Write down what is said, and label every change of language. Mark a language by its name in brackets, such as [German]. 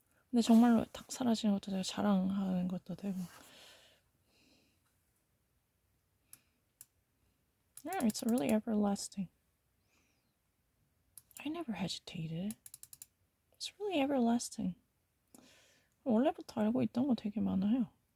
[Korean] 근데 정말로 탁 사라지는 것도 되고 자랑하는 것도 되고. [English] Yeah, it's really everlasting. I never hesitated. It's really everlasting. [Korean] 원래부터 알고 있던 거 되게 많아요.